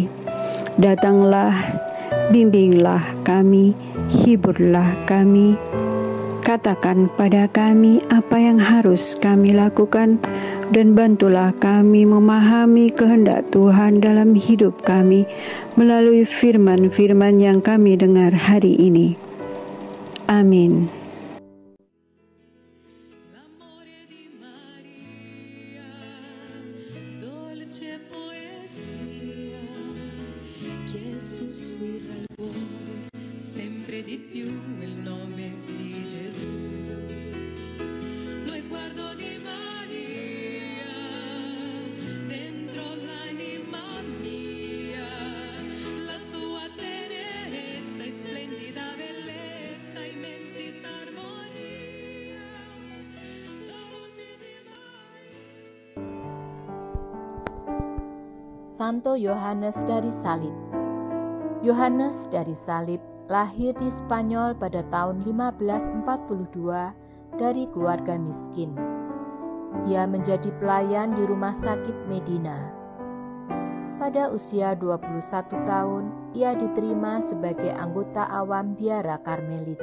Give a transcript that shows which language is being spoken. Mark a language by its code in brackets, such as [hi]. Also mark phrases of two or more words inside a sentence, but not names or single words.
[id] Datanglah, bimbinglah kami, hiburlah kami, katakan pada kami apa yang harus kami lakukan, dan bantulah kami memahami kehendak Tuhan dalam hidup kami melalui firman-firman yang kami dengar hari ini. Amin. [it] L'amore di Maria, dolce poesia, che sussurra il cuore sempre di più il nome di Gesù. Lo sguardo di Maria dentro l'anima mia, la sua tenerezza e splendida bellezza, immensità, armonia, la voce di Maria. [id] Santo Yohanes dari Salib. Yohanes dari Salib lahir di Spanyol pada tahun 1542 dari keluarga miskin. Ia menjadi pelayan di rumah sakit Medina. Pada usia 21 tahun, ia diterima sebagai anggota awam biara Karmelit.